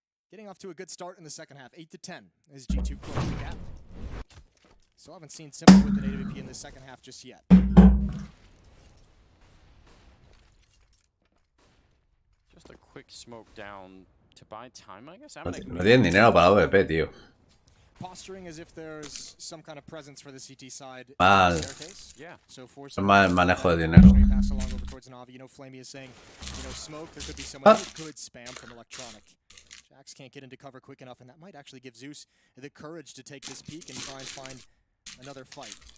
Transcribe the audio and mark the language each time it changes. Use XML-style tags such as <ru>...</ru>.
<en>Getting off to a good start in the second half. 8-10 as G2 closes the gap. Still haven't seen Simple with an AWP in the second half just yet. Just a quick smoke down to buy time, I guess.</en> <es>No tienen dinero para AWP, tío.</es> <en>Posturing as if there's some kind of presence for the CT side.</en> <es>Mal.</es> <en>Yeah. So for</en> <es>Mal manejo de dinero.</es> <en>Pass along over towards Na'Vi. You know, Flamey is saying, you know, smoke. There could be someone who could spam from Electronic. Jax can't get into cover quick enough, and that might actually give Zeus the courage to take this peek and try and find another fight.</en>